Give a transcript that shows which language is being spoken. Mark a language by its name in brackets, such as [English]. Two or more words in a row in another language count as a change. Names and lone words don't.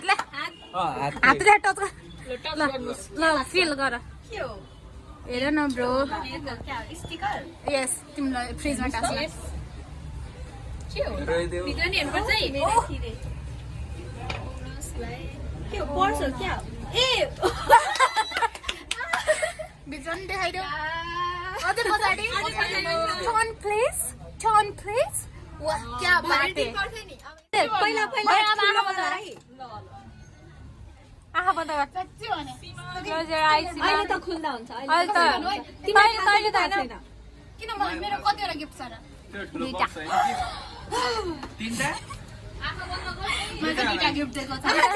[Nepali] हातले हातले टच ल फिल गर के हो हेर न ब्रो स्टिकर यस तिमीलाई फ्रिजमा टास्छ के हो भित्र नि हेर्नु पर्छ है मेरो खिरे के हो पर्स हो क्या ए भित्र नि देखाइदेऊ अझै पछाडि [English] turn please [Hindi] वाह क्या बात है [Nepali] पहिला आहा बन्द गर सच्ची भने [English] close your eyes [Nepali] अहिले त खुल्दा हुन्छ अहिले त तिमीले त हैन किन मेरो कतिवटा गिफ्ट छ र दुईटा तीनटा आहा बन्द गर मैले दुईटा गिफ्ट दिएको छ